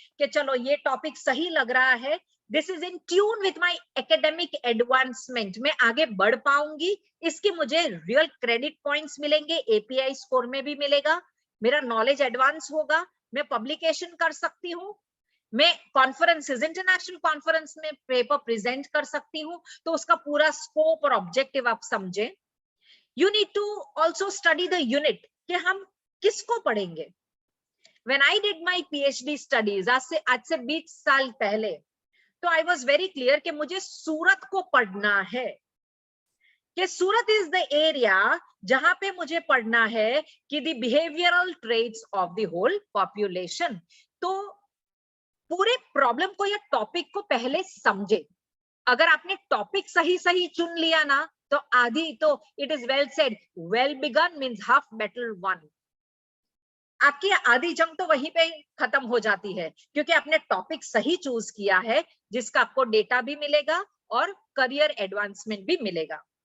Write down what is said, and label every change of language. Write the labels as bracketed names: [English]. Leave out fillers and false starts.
[Hindi] कि चलो ये टॉपिक सही लग रहा है, [English] this is in tune with my academic advancement, [Hindi] मैं आगे बढ़ पाऊंगी, इसके मुझे रियल क्रेडिट पॉइंट्स मिलेंगे, एपीआई स्कोर में भी मिलेगा, मेरा नॉलेज एडवांस होगा, मैं पब्लिकेशन कर सकती हूँ, मैं कॉन्फ्रेंसेस, इंटरनेशनल कॉन्फ्रेंस में पेपर प्रेजेंट कर सकती हूँ। तो उसका पूरा स्कोप और ऑब्जेक्टिव आप समझें। [English] You need to also study the unit [Hindi] कि हम किसको पढ़ेंगे। [English] When I did my PhD studies [Hindi] आज से 20 साल पहले, [English] तो I was very clear [Hindi] कि मुझे सूरत को पढ़ना है, [English] कि Surat is the area [Hindi] जहां पे मुझे पढ़ना है कि [English] the behavioral traits of the whole population। [Hindi] तो पूरे प्रॉब्लम को या टॉपिक को पहले समझे। अगर आपने टॉपिक सही सही चुन लिया ना, तो आधी तो [English] It is well said, well begun means half battle won. [Hindi] आपकी आधी जंग तो वहीं पे खत्म हो जाती है, क्योंकि आपने टॉपिक सही चूज किया है, जिसका आपको डेटा भी मिलेगा और करियर एडवांसमेंट भी मिलेगा।